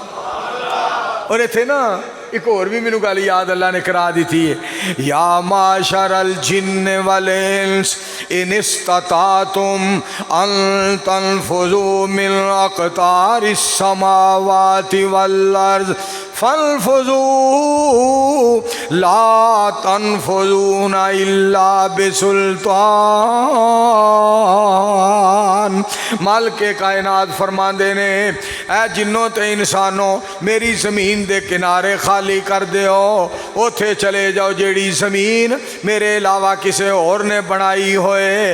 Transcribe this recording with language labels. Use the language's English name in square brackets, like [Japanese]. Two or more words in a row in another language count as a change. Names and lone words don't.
[Punjabi] اور ایتھے نا ایک اور بھی مینوں گل یاد اللہ نے کرا دی سی, [Arabic] يا معشر الجن والإنس إن استطعتم أن تنفذوا من أقطار السماوات والأرض فانفذوا لا تنفذون إلا بسلطان. [Punjabi] مالک کائنات فرماندے نے اے جناں تے انساناں میری زمین دے کنارے خالی کر دیو، اوتھے چلے جاؤ جیہڑی زمین میرے علاوہ کسی اور نے بنائی ہوئے.